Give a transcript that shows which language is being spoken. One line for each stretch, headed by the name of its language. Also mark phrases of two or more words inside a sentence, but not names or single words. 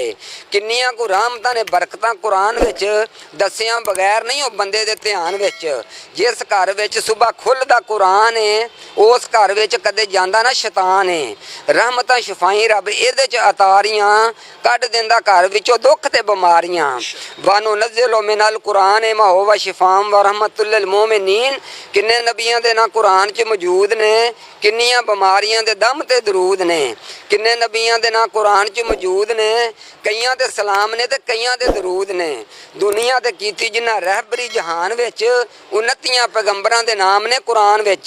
Punjabi: کنیاں کو رحمتاں نے برکتاں قرآن وچ دسیاں بغیر نہیں ہو بندے دے دھیان وچ. جس گھر وچ صبح کھلدا قرآن ہے اس گھر وچ کدے جاندا نا شیطان ہے. رحمتاں شفائی رب ایہدے چ اتاریاں کڈھ دیندا گھر وچوں دکھ تے بیماریاں.
Arabic: وننزل من القرآن ما هو شفاء ورحمة للمؤمنين.
Punjabi: کنے نبیاں دے ناں قرآن چ موجود نے، کنیاں بیماریاں دے دم تے درود نے. کنے نبیاں دے ناں قرآن چ موجود نے، کئیاں دے سلام نے تے کئیاں دے درود نے. دنیا تے کیتی جنہاں رہبری جہان وچ 29 پیغمبراں دے نام نے قرآن وچ.